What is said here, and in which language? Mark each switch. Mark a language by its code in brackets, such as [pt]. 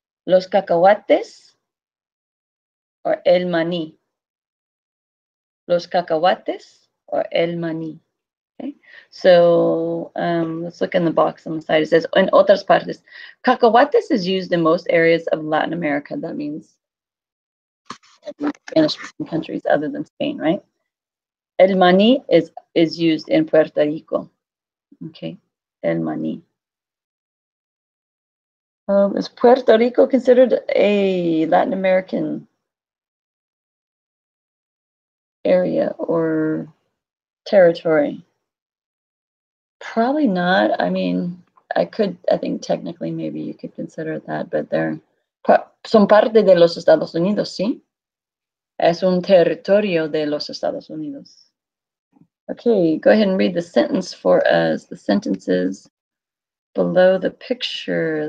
[es] Los cacahuates [en] or [es] el maní. Los cacahuates [en] or [es] el maní. [en] Okay, so let's look in the box on the side. It says, [es] en otras partes. [en] Cacahuates is used in most areas of Latin America. That means Spanish-speaking countries other than Spain, right? El maní is used in Puerto Rico. Okay, el maní. Is Puerto Rico considered a Latin American area or territory? Probably not. I mean, I think technically maybe you could consider that, but [es] son parte de los Estados Unidos, ¿sí? Es un territorio de los Estados Unidos. [en] Okay, go ahead and read the sentence for us, the sentences below the picture.